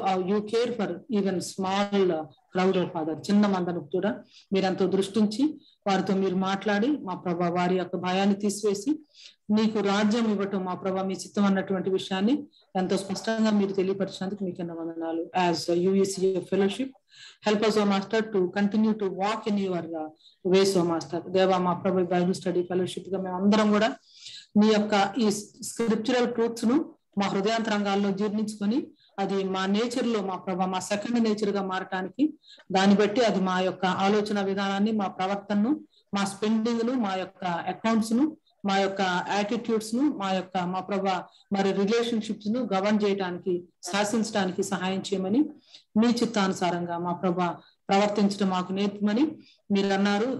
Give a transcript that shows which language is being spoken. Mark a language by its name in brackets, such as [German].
[English] you care for even small crowd of father, [Telugu] చిన్న మందను కూడా మీరు ఎంతో దృష్టించి వారితో మీరు మాట్లాడి మా ప్రభా వారి యొక్క భయాన్ని తీసివేసి నీకు రాజ్యం ఇవ్వటం మా ప్రభా మీ చిత్తం అన్నటువంటి విషయాన్ని ఎంతో స్పష్టంగా మీరు తెలియపరిచినందుకు మీకు ఎన్నో వందనాలు. [English] As UEC fellowship help us, O Master, to continue to walk in your ways, O Master. [Telugu] దేవా, మా ప్రభు బైబిల్ స్టడీ ఫెలోషిప్ గా మేము అందరం కూడా మీ యొక్క ఈ స్క్రిప్చురల్ ట్రూత్స్ ను మా హృదయాంతరంగాల్లో జీర్ణించుకొని అది మా నేచర్ లో మా ప్రభా మా సెకండ్ నేచర్ గా మారటానికి, దాన్ని బట్టి అది మా యొక్క ఆలోచన విధానాన్ని, మా ప్రవర్తనను, మా స్పెండింగ్ ను, మా యొక్క అకౌంట్స్ ను, మా యొక్క యాటిట్యూడ్స్ ను, మా ప్రభా మరి రిలేషన్షిప్స్ ను గవర్న్ చేయడానికి, శాసించడానికి సహాయం చేయమని, మీ చిత్తానుసారంగా మా ప్రభా ప్రవర్తించడం మాకు నేర్పమని మీరు అన్నారు.